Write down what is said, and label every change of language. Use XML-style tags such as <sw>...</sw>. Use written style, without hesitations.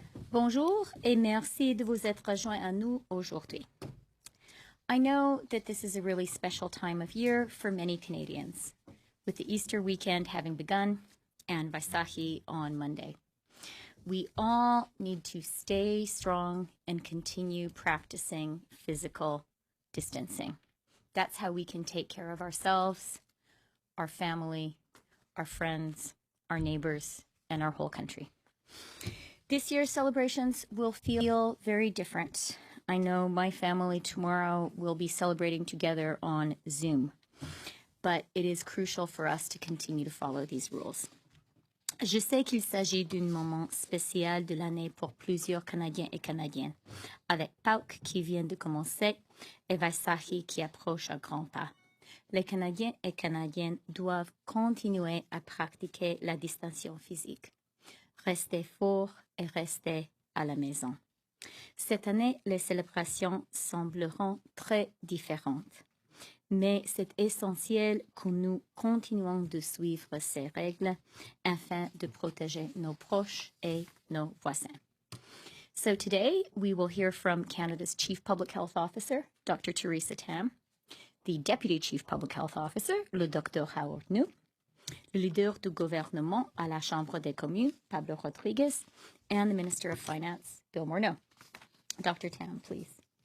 <fr>Bonjour et merci de vous être rejoint à nous aujourd'hui.</fr> <en>I know that this is a really special time of year for many Canadians, with the Easter weekend having begun and Vaisahi on Monday. We all need to stay strong and continue practicing physical distancing. That's how we can take care of ourselves, our family, our friends, our neighbors, and our whole country. This year's celebrations will feel very different. I know my family tomorrow will be celebrating together on Zoom, but it is crucial for us to continue to follow these rules.</en> <fr>Je sais qu'il s'agit d'un moment spécial de l'année pour plusieurs Canadiens et Canadiennes, avec Pâques qui vient de commencer et Vaisahi qui approche à grands pas. Les Canadiens et Canadiennes doivent continuer à pratiquer la distanciation physique. Restez forts et restez à la maison. Cette année, les célébrations sembleront très différentes, mais c'est essentiel que nous continuons de suivre ces règles afin de protéger nos proches et nos voisins.</fr> <en>So today, we will hear from Canada's Chief Public Health Officer, Dr. Theresa Tam, the Deputy Chief Public Health Officer, le Dr. Howard New,</en> <fr>le leader du gouvernement à la Chambre des communes,</fr> <en>Pablo Rodriguez, and the Minister of Finance, Bill Morneau. Dr. Tam, please.</en>